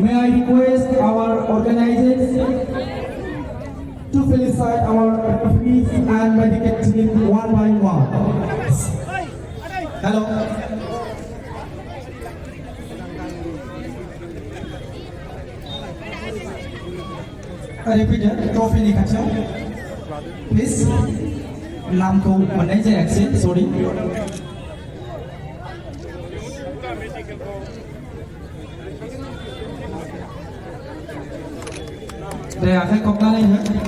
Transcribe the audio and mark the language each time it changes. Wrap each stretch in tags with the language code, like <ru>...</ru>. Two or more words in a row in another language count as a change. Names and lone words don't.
<en>May I request our organizers to felicitate our referees and medical team one by one. Hello. Repeat trophy ni kaca. Please.</en> <brx>नामखौ मोननाय जायाखै सरि दे आखाइ खबनानै हो</brx>